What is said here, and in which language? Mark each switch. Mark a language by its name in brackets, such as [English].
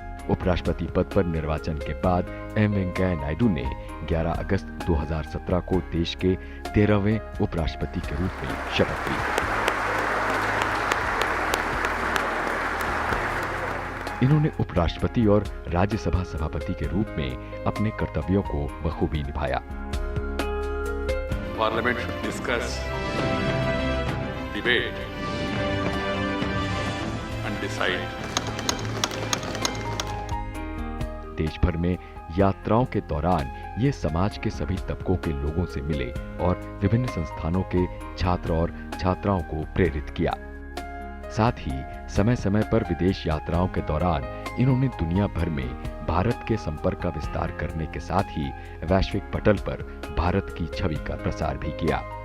[Hindi] उपराष्ट्रपति पद पर निर्वाचन के बाद एम वेंकैया नायडू ने 11 अगस्त 2017 को देश के 13वें उपराष्ट्रपति के रूप में शपथ ली। इन्होंने उपराष्ट्रपति और राज्यसभा सभापति के रूप में अपने कर्तव्यों को बखूबी निभाया। [English] Parliament should discuss, debate and decide. [Hindi] देश भर में यात्राओं के दौरान ये समाज के सभी तबकों के लोगों से मिले और विभिन्न संस्थानों के छात्र और छात्राओं को प्रेरित किया। साथ ही समय समय पर विदेश यात्राओं के दौरान इन्होंने दुनिया भर में भारत के संपर्क का विस्तार करने के साथ ही वैश्विक पटल पर भारत की छवि का प्रसार भी किया।